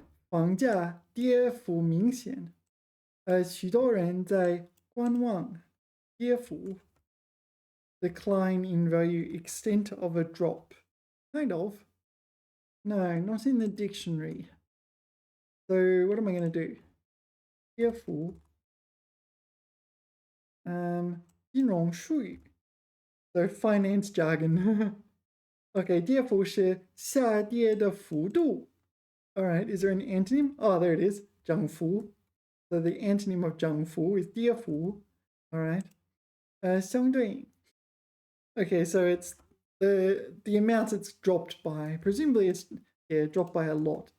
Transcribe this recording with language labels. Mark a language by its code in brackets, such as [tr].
[zh] 房价跌幅明显，许多人在观望，跌幅 [en] decline in value, extent of a drop. Kind of. No, not in the dictionary. So what am I going to do? [zh] 跌幅 金融术语 [en] So finance jargon. [zh] Okay, 跌幅是下跌的幅度. [en] All right, is there an antonym? Oh, there it is. 涨幅. So the antonym of 涨幅 is 跌幅. All right. 相对应. Okay, so it's the amount it's dropped by. Presumably it's dropped by a lot.